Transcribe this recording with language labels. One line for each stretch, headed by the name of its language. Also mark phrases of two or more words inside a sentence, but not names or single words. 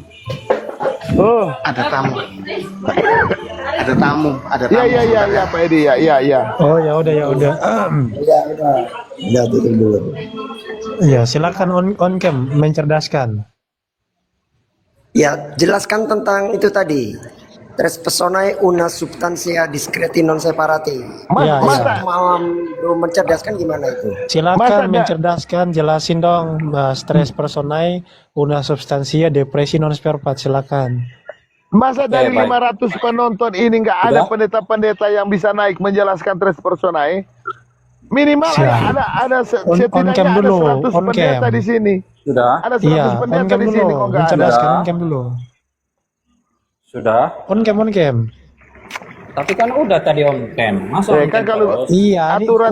Indonesian: Ada tamu. Ada tamu. Iya Pak Edi, ya. Oh ya udah. Ya, tutup dulu. Ya, silakan
English: on cam
Indonesian: mencerdaskan. Ya, jelaskan tentang itu tadi.
Latin: Tres personae una substantia discreti non separati.
Indonesian: Malam belum mencerdaskan gimana itu? Silakan mencerdaskan, jelasin dong,
Latin: Tres personae una substantia depresi non separati,
Indonesian: silakan. Masa dari 500 penonton ini nggak ada pendeta-pendeta yang bisa naik menjelaskan
Latin: tres personae?
Indonesian: Minimal ada setidaknya ada 100 pendeta di sini. Sudah. Ada 100 pendeta di sini kok nggak ada. Mencerdaskan
English: on cam
Indonesian: dulu. Sudah.
English: On cam.
Indonesian: Tapi kan udah tadi
English: on cam.
Indonesian: Masa kan kalau aturan